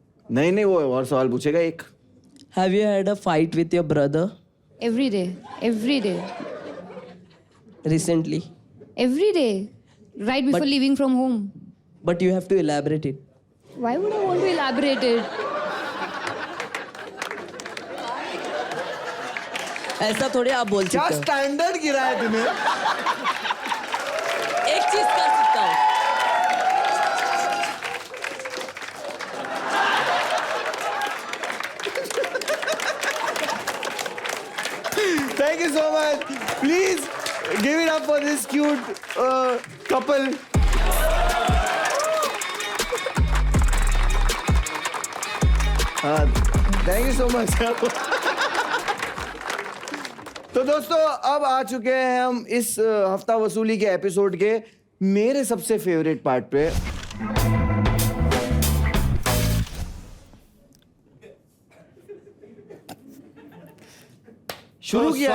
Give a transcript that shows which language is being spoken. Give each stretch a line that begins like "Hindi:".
Hindi: नहीं वो और सवाल पूछेगा एक।
English: Have you had a fight with your brother Every day. recently? Every day. Right before leaving from home. But you have to elaborate it. Why would I want to elaborate it?
Hindi: ऐसा थोड़ी आप बोल क्या सकते हो। Standard गिरा है तूने? एक चीज कर सकता हूँ,
English: Thank you so much. Please give it up for this cute couple. हाँ, thank you so much.
Hindi: तो दोस्तों अब आ चुके हैं हम इस हफ्ता वसूली के एपिसोड के मेरे सबसे फेवरेट पार्ट पे। शुरू किया